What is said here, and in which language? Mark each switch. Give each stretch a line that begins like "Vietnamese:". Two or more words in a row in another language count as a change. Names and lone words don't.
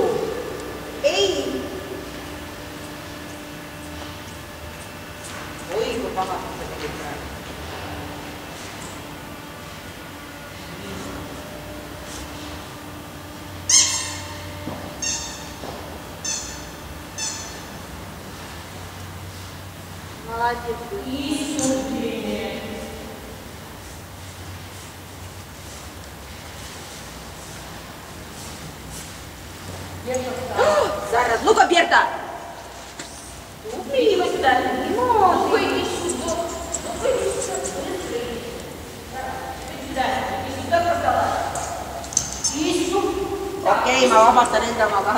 Estonian: Ei. Oi, kui pahasti sa tegid praegu.
Russian: Молодец. Зараз. Ну-ка, Берта! Иди сюда. Выйди сюда.
Finnish: Okei, mä vapastan rintamaa vähän.